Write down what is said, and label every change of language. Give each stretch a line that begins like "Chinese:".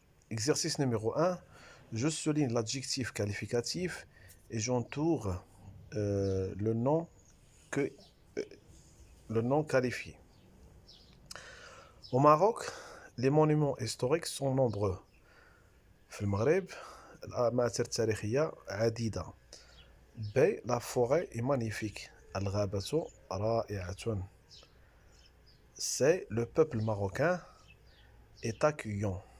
French: Exercice numéro un, je souligne l'adjectif qualificatif et j'entoure le nom que le nom qualifié. Au Maroc, les monuments historiques sont nombreux.
Arabic: في المغرب الآثار التاريخية عديدة.
French: B, la forêt est magnifique.
Arabic: الغابة رائعة.
French: C, le peuple marocain est accueillant.